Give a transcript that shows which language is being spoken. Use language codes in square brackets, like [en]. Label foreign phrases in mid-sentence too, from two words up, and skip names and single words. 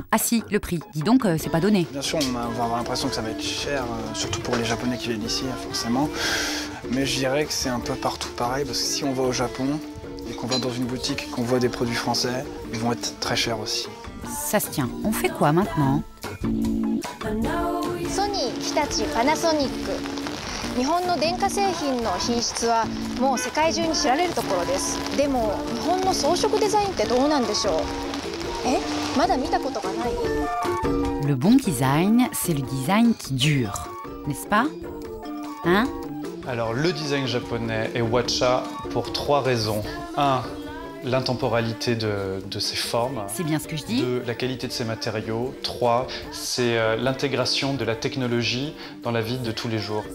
[fr] Ah si, le prix. Dis donc, c'est pas donné. Bien sûr, on va avoir l'impression que ça va être cher, surtout pour les Japonais qui viennent ici, forcément. Mais je dirais que c'est un peu partout pareil, parce que si on va au Japon, et qu'on va dans une boutique et qu'on voit des produits français, ils vont être très chers aussi. Ça se tient. On fait quoi maintenant? [ja] ソニー、日立、パナソニック。日本の電化製品の品質はもう世界中に知られるところです。でも日本の装飾デザインってどうなんでしょう？え、まだ見たことがない？ [fr] Le bon design, c'est le design qui dure, n'est-ce pas? Hein? Alors, le design japonais est Watcha pour 3 raisons. 1, l'intemporalité de ses formes. C'est bien ce que je dis. 2, la qualité de ses matériaux. 3, c'est l'intégration de la technologie dans la vie de tous les jours.